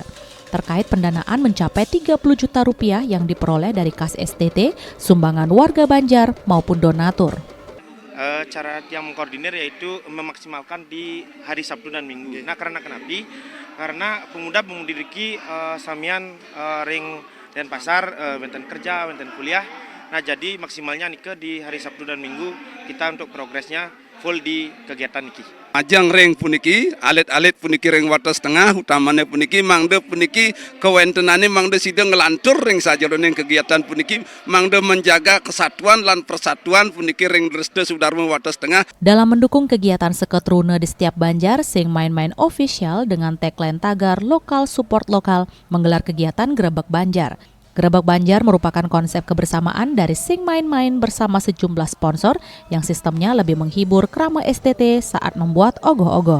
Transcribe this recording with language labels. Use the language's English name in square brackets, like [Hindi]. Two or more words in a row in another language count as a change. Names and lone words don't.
[Indonesian] Terkait pendanaan mencapai 30 juta rupiah yang diperoleh dari kas STT, sumbangan warga Banjar maupun donatur. Cara yang mengkoordinir yaitu memaksimalkan di hari Sabtu dan Minggu. Nah karena karena pemuda memiliki samian ring dan pasar, benten kerja, benten kuliah. Nah jadi maksimalnya nih di hari Sabtu dan Minggu kita untuk progresnya full di kegiatan niki. [Balinese] Ajang ring puniki, alit-alit puniki ring wates tengah, utamanya puniki mangde puniki kewentenane mangde sida ngelantur ring sajeroning kegiatan puniki mangde [Indonesian] menjaga kesatuan [Balinese] lan persatuan puniki ring Dresde Sudarma Wates Tengah. [Indonesian] Dalam mendukung kegiatan Seketrune di setiap Banjar, Sing Main-Main Official dengan tagline tagar lokal support lokal menggelar kegiatan Grebek Banjar. Grebek Banjar merupakan konsep kebersamaan dari Sing Main-Main bersama sejumlah sponsor yang sistemnya lebih menghibur krama STT saat membuat ogoh-ogoh.